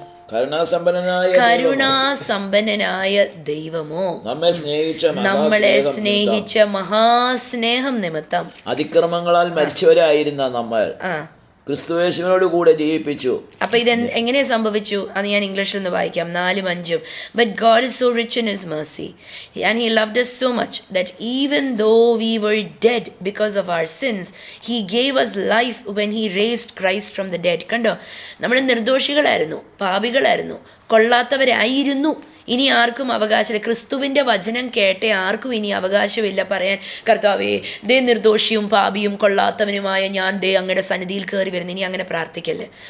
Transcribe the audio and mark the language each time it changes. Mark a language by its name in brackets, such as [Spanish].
[Malayalam] കരുണാസമ്പന്നനായ ദൈവമോ നമ്മളെ സ്നേഹിച്ച മഹാസ്നേഹം നിമിത്തം അതിക്രമങ്ങളാൽ മരിച്ചവരായിരുന്ന നമ്മൾ ക്രിസ്തുയേശുവിനോട് കൂടെ ജീവിപ്പിച്ചു. അപ്പൊ ഇത് എങ്ങനെ സംഭവിച്ചു അത് ഞാൻ ഇംഗ്ലീഷിൽ നിന്ന് വായിക്കാം. 4:5. [English] But God is so rich in his mercy and he loved us so much that even though we were dead because of our sins he gave us life when he raised Christ from the dead. [Malayalam] കണ്ടോ, നമ്മൾ നിർദോഷികളായിരുന്നു, പാപികളായിരുന്നു, കൊള്ളാത്തവരായിരുന്നു. ഇനി ആർക്കും അവകാശമില്ല. ക്രിസ്തുവിൻ്റെ വചനം കേട്ടേ ആർക്കും ഇനി അവകാശമില്ല പറയാൻ, കർത്താവേ ദേ നിർദോഷിയും പാപിയും കൊള്ളാത്തവനുമായ ഞാൻ ദേ അങ്ങയുടെ സന്നിധിയിൽ കയറി വരുന്നു. ഇനി അങ്ങനെ പ്രാർത്ഥിക്കല്ലേ.